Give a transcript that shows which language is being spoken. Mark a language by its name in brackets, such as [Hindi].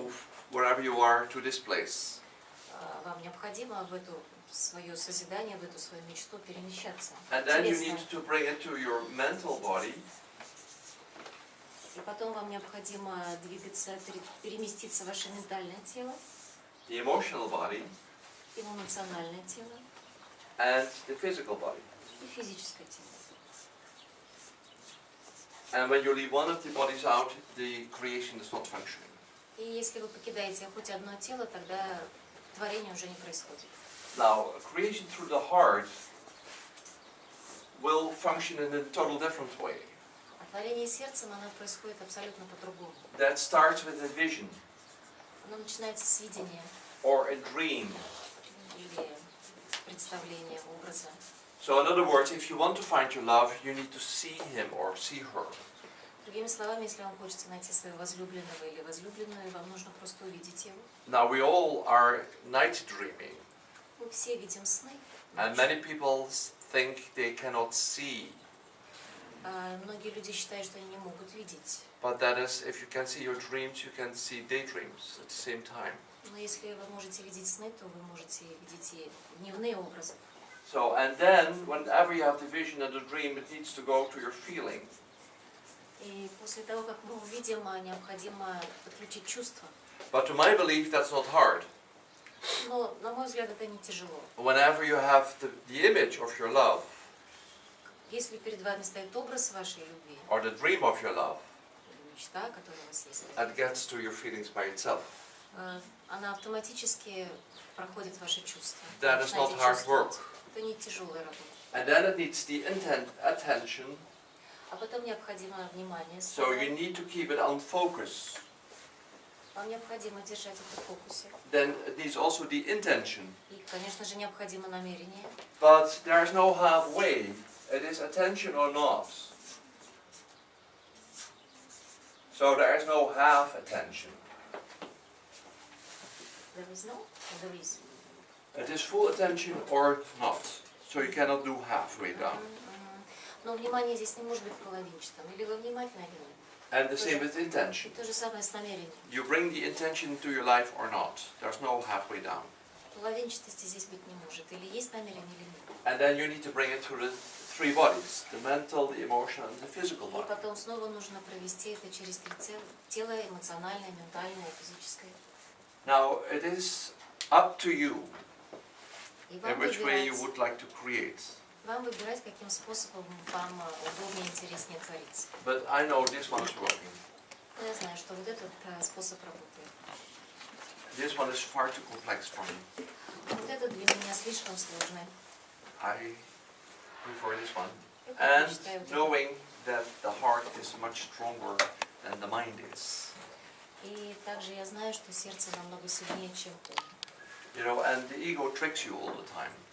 [English] move wherever you are to this place. [Russian] Вам необходимо в это свое созидание, в эту свою мечту перемещаться. [English] And then you [Russian] Телесно. [English] need to bring it to your mental body. [Russian] И потом вам необходимо двигаться, переместиться в ваше ментальное тело, [English] The emotional body [Russian] эмоциональное тело [English] and the physical body. [Russian] и физическое тело. [English] And when you leave one of the bodies out, the creation is not functioning. [Russian] И если вы покидаете хоть одно тело, тогда творение уже не происходит. [English] Now, creation through the heart will function in a total different way. [Russian] А творение сердцем, оно происходит абсолютно по-другому. [English] That starts with a vision. [Russian] Оно начинается с видения [English] or a dream. [Russian] или представления, образа. [English] So in other words, if you want to find your love, you need to see him or see her. [Russian] Другими словами, если вам хочется найти своего возлюбленного или возлюбленную, вам нужно просто увидеть его. [English] Now we all are night dreaming, [Russian] Мы все видим сны. [English] and many people think they cannot see. [Russian] Многие люди считают, что они не могут видеть. [English] But that is, if you can see your dreams, you can see daydreams at the same time. [Russian] Но если вы можете видеть сны, то вы можете видеть и дневные образы. [English] So, and then, whenever you have the vision and the dream, it needs to go to your feeling. [Russian] И после того, как мы увидим, необходимо подключить чувства. [English] But to my belief, that's not hard. [Russian] Но, на мой взгляд, это не тяжело. [English] Whenever you have the image of your love, [Russian] Если перед вами стоит образ вашей любви, [English] or the dream of your love, [Russian] или мечта, которая у вас есть, [English] it gets to your feelings by itself. [Russian] она автоматически проходит ваши чувства. [English] That is not hard work. [Russian] Это не тяжелая работа. [English] And then it needs the attention, [Russian] А потом необходимо внимание. [English] so you need to keep it on focus. [Russian] Вам необходимо держать это в фокусе. [English] Then it needs also the intention. [Russian] И, конечно же, необходимо намерение. [English] But there is no halfway. It is attention or not. So there is no half attention. There is no, or there is. It is full attention or not. So you cannot do halfway down. [Russian] Но внимание здесь не может быть половинчатым. Или вы внимательны, или нет. [English] And the same with intention. [Russian] То же самое с намерением. [English] You bring the intention into your life or not. There's no halfway down. [Russian] Половинчатости здесь быть не может. Или есть намерение, или нет. [English] And then you need to bring it to the three bodies: the mental, the emotional, and the physical [Russian] И [English] body. [Russian] потом снова нужно провести это через три тело, эмоциональное, ментальное, физическое. [English] Now it is up to you [Russian] И вам [English] in which way you [Russian] выбирать, [English] would like to create. [Russian] каким способом вам удобнее, интереснее творить. [English] But I know this one is working. [Russian] Но я знаю, что вот этот способ работает. [English] This one is far too complex for me. [Russian] Вот этот для меня слишком сложный. [English] I prefer this one. [Russian] Я [English] And [Russian] предпочитаю вот этот. [English] knowing that the heart is much stronger than the mind is. [Russian] И также я знаю, что сердце намного сильнее, чем ум. [English] You know, and the ego tricks you all the time.